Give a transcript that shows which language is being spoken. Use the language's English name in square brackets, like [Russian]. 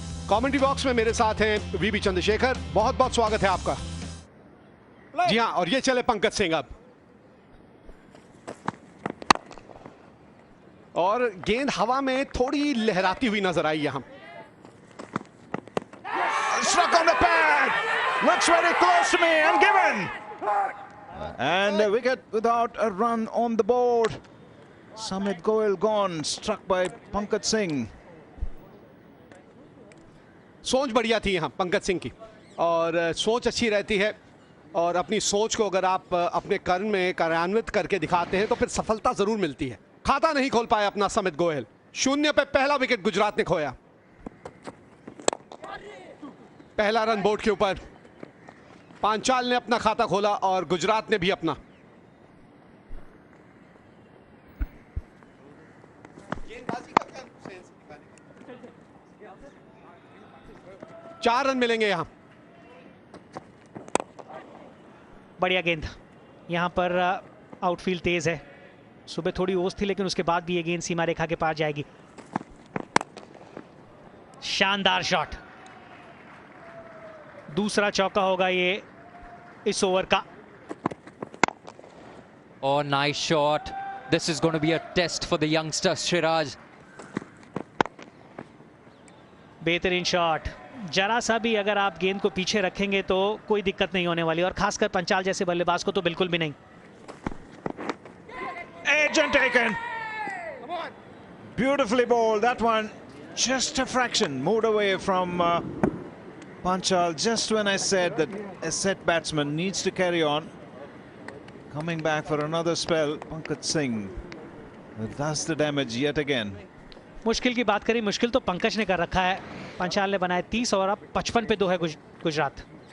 [Hindi] Commentary box में मेरे साथ हैं वीबी चंद्रशेखर, बहुत बहुत स्वागत है आपका। जी हां, और ये चले पंकज सिंह अब, और गेंद हवा में थोड़ी लहराती हुई नजर आई यहां। [English] Struck on the pad, looks very close to me and given, and a wicket without a run on the board. Samit Goel gone, struck by Pankaj Singh. [Hindi] सोच बढ़िया थी यहां पंकज सिंह की, और सोच अच्छी रहती है, और अपनी सोच को अगर आप अपने कर्म में कार्यान्वित करके दिखाते हैं तो फिर सफलता जरूर मिलती है। खाता नहीं खोल पाया अपना समित गोयल, 0 पे पहला विकेट गुजरात ने खोया। पहला रन बोर्ड के ऊपर, पांचाल ने अपना खाता खोला और गुजरात ने भी अपना। चार रन मिलेंगे यहां। बढ़िया गेंद, यहां पर आउटफील्ड तेज है। सुबह थोड़ी ओस थी, लेकिन उसके बाद भी ये गेंद सीमा रेखा के पार जाएगी। शानदार शॉट, दूसरा चौका होगा ये इस ओवर का। [English] Oh, nice shot. This is going to be a test for the youngster Siraj. [Hindi] बेहतरीन शॉट, जरा सा भी अगर आप गेंद को पीछे रखेंगे तो कोई दिक्कत नहीं होने वाली, और खासकर पंचाल जैसे बल्लेबाज को तो बिल्कुल भी नहीं। [English] Edge and taken. Beautifully bowled. That one just a fraction moved away from Panchal, just when I said that a set batsman needs to carry on. Coming back for another spell, Pankaj Singh does the damage yet again. [Hindi] मुश्किल की बात करें, मुश्किल तो पंकज ने कर रखा है। पंचाल ने बनाए 30 और अब 55 पे 2 है गुजरात।